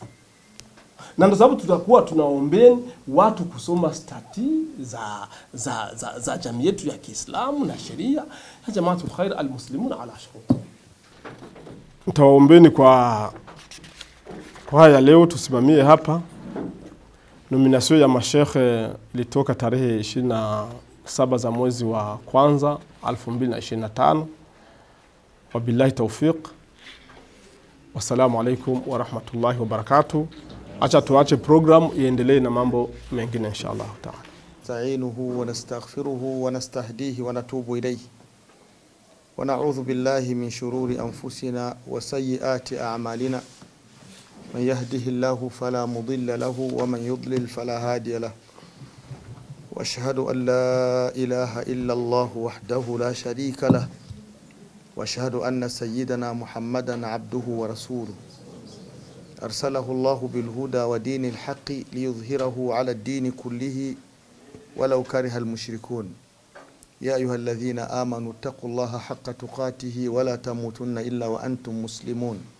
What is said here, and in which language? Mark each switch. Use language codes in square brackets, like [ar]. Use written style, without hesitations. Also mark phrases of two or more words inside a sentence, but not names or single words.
[sw] Na ndio sababu tutakuwa tunaombeni watu kusoma stati za jamii yetu ya Kiislamu na sheria ya Jamaatul Khair [ar] المسلمون على شروط. [sw] Nitawaombeni kwa Kwa haya leo tusimamie hapa nomination ya mashekhe ilitoka tarehe 27 za mwezi wa kwanza 2025. [ar] وبالله التوفيق. والسلام عليكم ورحمة الله وبركاته. [sw] Acha tuache program iendelee na mambo mengine [ar] إن شاء الله تعالى. نستعينه ونستغفره ونستهديه ونتوب إليه. ونعوذ بالله من شرور أنفسنا وسيئات أعمالنا. من يهده الله فلا مضل له ومن يضلل فلا هادي له. وأشهد أن لا إله إلا الله وحده لا شريك له. وأشهد أن سيدنا محمدا عبده ورسوله. أرسله الله بالهدى ودين الحق ليظهره على الدين كله ولو كره المشركون. يا أيها الذين آمنوا اتقوا الله حق تقاته ولا تموتن إلا وأنتم مسلمون.